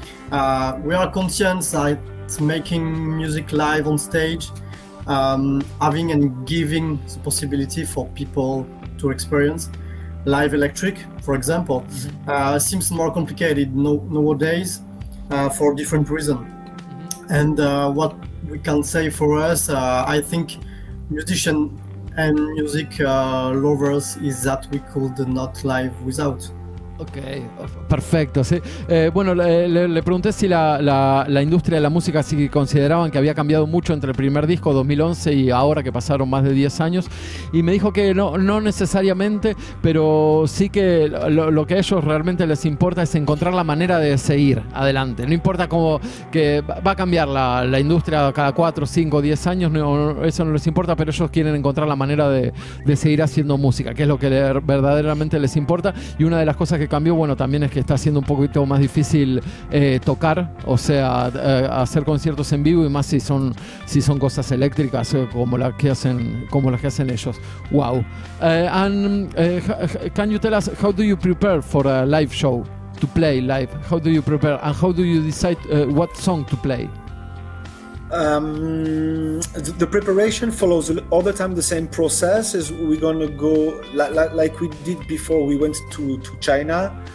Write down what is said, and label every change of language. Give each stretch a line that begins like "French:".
English: We are conscious that making music live on stage, having and giving the possibility for people to experience live electric, for example, seems more complicated nowadays for different reasons. And what we can say for us, I think musicians and music lovers, is that we could not live without.
Spanish: Ok, perfecto. Sí. Bueno, le pregunté si la industria de la música, si consideraban que había cambiado mucho entre el primer disco 2011 y ahora que pasaron más de 10 años, y me dijo que no necesariamente, pero sí que lo que a ellos realmente les importa es encontrar la manera de seguir adelante. No importa cómo que va a cambiar la industria cada 4, 5, 10 años, eso no les importa, pero ellos quieren encontrar la manera de seguir haciendo música, que es lo que verdaderamente les importa. Y una de las cosas que cambió, bueno, también es que está siendo un poquito más difícil tocar, o sea, hacer conciertos en vivo, y más si son cosas eléctricas como las que hacen ellos.
English: Wow. Can you tell us how do you prepare for a live show, to play live? How do you prepare, and how do you decide what song to play? The preparation follows all the time the same process. Is we're gonna go like we did before. We went to China.